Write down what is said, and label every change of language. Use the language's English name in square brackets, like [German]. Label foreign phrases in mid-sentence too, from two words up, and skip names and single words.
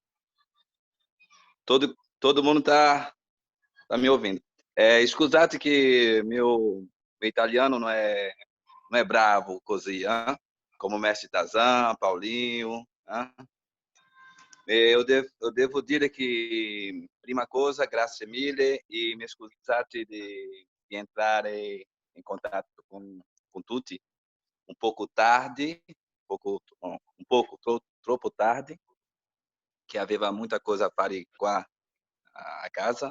[Portuguese] Todo mundo tá me ouvindo. Scusate que meu italiano não é bravo così, como o mestre Tarzan, Paulinho. Eu devo [Italian] dire che, prima cosa, grazie mille e mi scusate di entrare in contatto con tutti un poco tardi, troppo tardi, che aveva muita cosa a fare qua a casa.